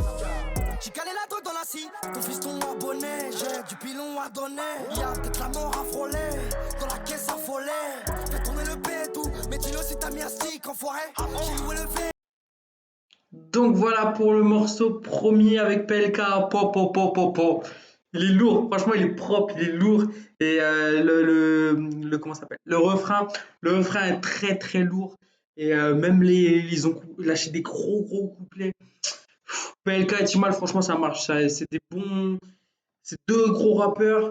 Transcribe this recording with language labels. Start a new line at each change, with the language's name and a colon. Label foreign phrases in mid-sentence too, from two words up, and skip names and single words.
French: J'ai calé la drogue dans la scie, ton fiston abonné, j'ai du pilon à donner. Y'a peut-être la mort à frôler, dans la caisse affolée. Fais tourner le bédou, mais dis-le si t'as mis un stick en forêt. J'ai loué le V. Donc voilà pour le morceau promis avec Pelka. Po, po, po, po, po. Il est lourd, franchement il est propre, il est lourd. Et comment ça s'appelle? Le refrain est très très lourd. Et même ils ont lâché des gros couplets. PLK et Timal, franchement, ça marche. C'est deux gros rappeurs.